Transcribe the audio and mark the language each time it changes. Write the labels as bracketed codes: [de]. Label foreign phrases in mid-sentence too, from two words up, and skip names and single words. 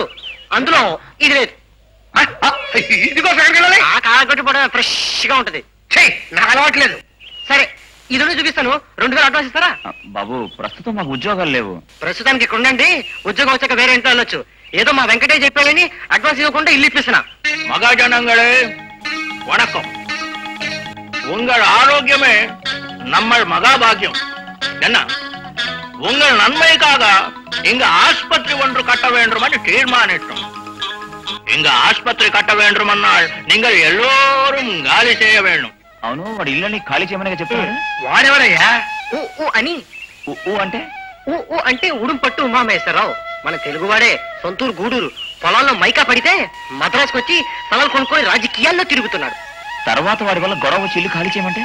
[te] అందులో ఇది లేదు. ఇదిగో కాలగొట్టుపోవడం ఫ్రెష్ గా ఉంటది. నాకు అలవాట్లేదు. సరే, ఇది చూపిస్తాను. 2000 అడ్వాన్స్ ఇస్తారా? బాబు, ప్రస్తుతం మాకు ఉద్యోగాలు లేవు. ప్రస్తుతానికి ఇక్కడ ఉండండి, ఉద్యోగం వచ్చాక వేరే ఇంట్లో వెళ్ళొచ్చు. ఏదో మా వెంకటే చెప్పాడని అడ్వాన్స్ ఇవ్వకుండా ఇల్లు ఇప్పిస్తున్నా. [ta] மகாஜனங்களே வணக்கம். உங்கள் ஆரோக்கியமே நம்ம மகாபாகியம். என்ன உங்கள் நன்மைக்காக இங்க ஆஸ்பத்திரி ஒன்று கட்ட வேண்டும் என்று தீர்மானித்தோம். இங்க ஆஸ்பத்திரி கட்ட வேண்டுமென்னால் நீங்கள் எல்லோரும் காலி செய்ய வேண்டும். [te] అవును, వాడు ఇల్లుని ఖాళీ చేయమని చెప్పాడు. వాడెవరయ్యా? అని అంటే అంటే ఉడుం పట్టు ఉమామేశ్వరరావు. మన తెలుగువాడే, సొంతూరు గూడూరు. పొలాల్లో మైకా పడితే మద్రాసుకు వచ్చి స్థలాలు కొనుక్కొని రాజకీయాల్లో తిరుగుతున్నాడు. తర్వాత వాడి వల్ల గొడవ వచ్చి ఇల్లు ఖాళీ చేయమంటే